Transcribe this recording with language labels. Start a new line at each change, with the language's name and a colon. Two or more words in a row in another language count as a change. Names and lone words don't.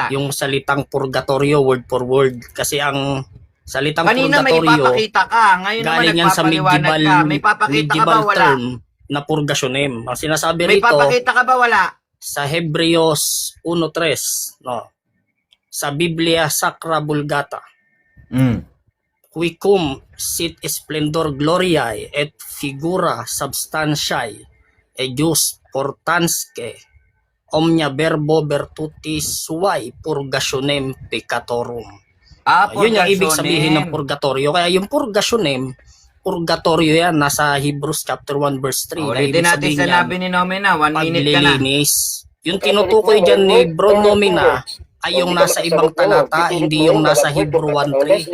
Filipino: yung salitang purgatorio
English: word for word?
Filipino: Kasi ang salitang Kanina may purgatorio ipapakita ka. Ngayon naman galing yan sa nagpapaliwanag ka. May papakita ka ba? medieval Wala. term na purgasyonem. Ang sinasabi May rito papakita ka ba? Wala. sa Hebreos 1:3, no?
Latin: Sa Biblia Sacra Vulgata, quicum sit splendor gloriae et figura substantiae eius portansque omnia verbo virtutis suae purgationem peccatorum.
Filipino: Yun yung ibig sabihin ng purgatorio. Kaya yung purgationem, purgatorio yan, nasa
English: Hebrews chapter 1 verse 3.
Filipino: Ulitin natin sinabi ni Nomina. 1 minute ka na. paglilinis. Yung tinutukoy dyan ni Bro Nomina ay yung nasa ibang talata, hindi yung nasa Hebrew 1:3.